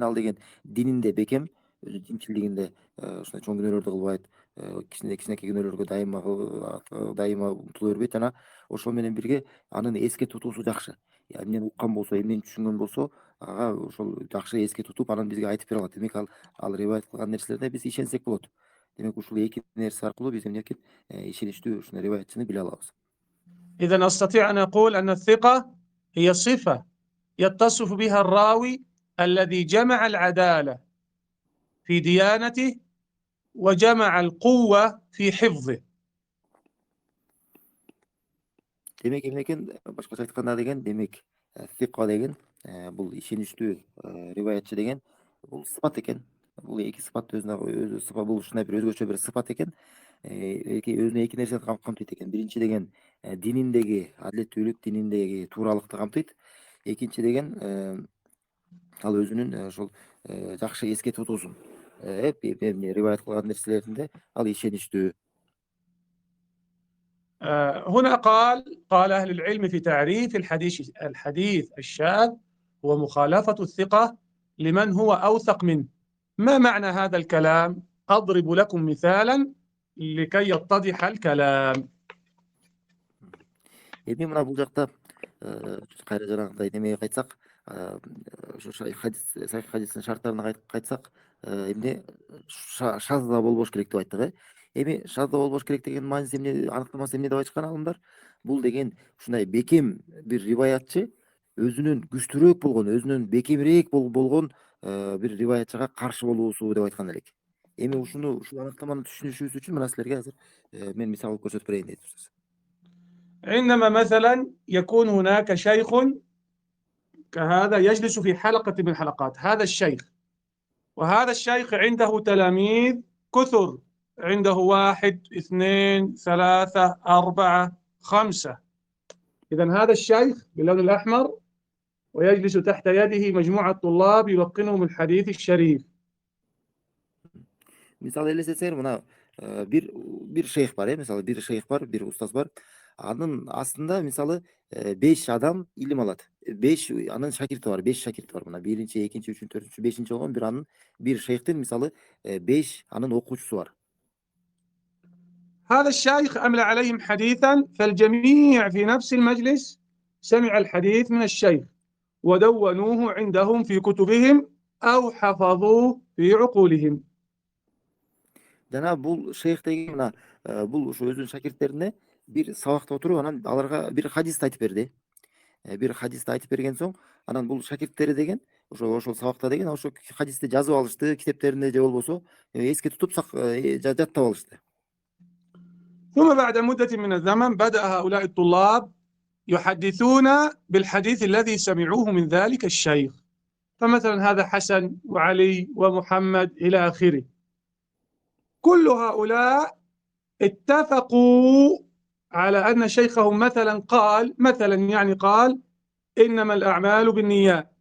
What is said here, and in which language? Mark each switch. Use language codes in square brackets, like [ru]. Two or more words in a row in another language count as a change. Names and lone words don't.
[ky] Ал деген дининде бекем, өзү динчилигинде ушундай чоң күнөөлөрдү кылбайт, кичинекей күнөөлөргө дайыма умтула бербейт жана ошол менен бирге анын эске тутуусу жакшы. Эмнени уккан болсо, эмнени түшүнгөн болсо, ага ошол жакшы эске тутуп, анан бизге айтып бере алат. Демек ал риваят кылган нерселерде биз ишенсек болот. Демек ушул эки нерсе аркылуу биз эмне экен? Ишеничтүү ушундай риваятчыны биле алабыз. [ar] إذا أستطيع أن أقول أن الثقة هي صفة يتصف بها الراوي الذي جمع العدالة في ديانته وجمع القوة في حفظه. [ky] Демек эмне экен? Башкача айтканда деген, демек сика деген бул ишеничтүү риваятчы деген бул сыпат экен. Бул эки сыпат өзү сыпат, бул ушундай бир өзгөчө бир сыпат экен. Өзүнө эки нерсени камтыйт экен. Биринчи деген дининдеги адилеттүүлүк, дининдеги тууралыкты камтыйт. Экинчи деген ал өзүнүн ошол жакшы эске тутуусун, риваят кылган нерселеринде ал ишеничтүү. [ar] هنا قال أهل العلم في تعريف الحديث الشاذ هو مخالفة الثقة لمن هو أوثق منه. ما معنى هذا الكلام؟ أضرب لكم مثالا لكي يتضح الكلام. [ky] Эми мына бул жакта кайра жанагындай немеге кайтсак, ошо сахих хадистин шарттарына кайтсак, эмне шаз да болбош керек деп айттык. Эми шаз да болбош керек деген мааниси эмне, аныктамасы эмне деп айтышкан алымдар? Бул деген ушундай бекем бир риваятчы өзүнөн күчтүүрөөк болгон, өзүнөн бекемирээк болгон бир риваятчыга каршы болуусу деп айткан элек. Эми ушул аныктаманы түшүнүшүбүз үчүн мына силерге азыр мен мисал кылып көрсөтүп берейин дейт. [ar] عندما مثلا يكون هناك شيخ كهذا يجلس في حلقة من الحلقات، هذا الشيخ، وهذا الشيخ عنده تلاميذ كثر، عنده 1 2 3 4 5. إذا هذا الشيخ باللون الأحمر ويجلس تحت يده مجموعة طلاب يلقنهم الحديث الشريف. [ky] Мисалы элестетсеңер, мына бир шейх бар, мисалы бир шейх бар, бир устаз бар. Анын астында мисалы 5 адам илим алат. 5 анын шакирти бар, 5 шакирти бар. Мына биринчи, экинчи, үчүнчү, төртүнчү, бешинчи болгон бир шейхтин мисалы 5 анын окуучусу бар. [ar] هذا الشيخ أملى عليهم حديثا فالجميع في نفس المجلس سمع الحديث من الشيخ ودونوه عندهم في كتبهم أو حفظوه في عقولهم. [ky] Жана бул шейх деген мына бул ушу өзүнүн шакирттерине bir сабакта отуруп анан аларга bir хадисти айтып берди. Bir хадисти айтып берген соң, анан бул шакирттери деген ошол сабакта деген ошол хадисти жазып алышты китептеринде же болбосо эске тутуп жаттап алышты. [ar] ثم بعد مدة من الزمن بدأ هؤلاء الطلاب يحدثون بالحديث الذي سمعوه من ذلك الشيخ، فمثلا هذا حسن وعلي ومحمد إلى آخره. كل هؤلاء اتفقوا على أن شيخهم مثلا قال إنما الأعمال بالنيات،